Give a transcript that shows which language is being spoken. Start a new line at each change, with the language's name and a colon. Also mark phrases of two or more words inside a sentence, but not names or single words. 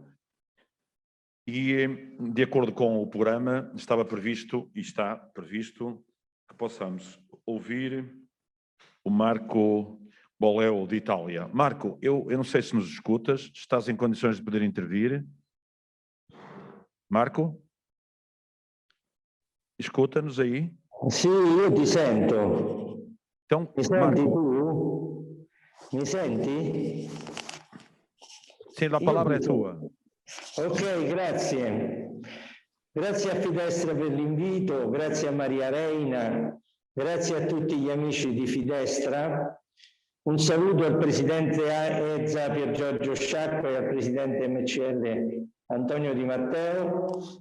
Portuguese: E, de acordo com o programa, estava previsto e está previsto que possamos ouvir o Marco Boleo de Itália. Marco, eu não sei se nos escutas, estás em condições de poder intervir? Marco? Escuta-nos aí?
Italian: Sì, io ti sento.
Portuguese: Então,
Italian: Mi senti
Portuguese: Marco,
Italian: tu? Mi senti?
Portuguese: sim, a palavra é tua.
Italian: Ok, grazie. Grazie a Fidestra per l'invito, grazie a Maria Reina, grazie a tutti gli amici di Fidestra. Un saluto al Presidente EZA Pier Giorgio Sciacqua e al Presidente MCL Antonio Di Matteo.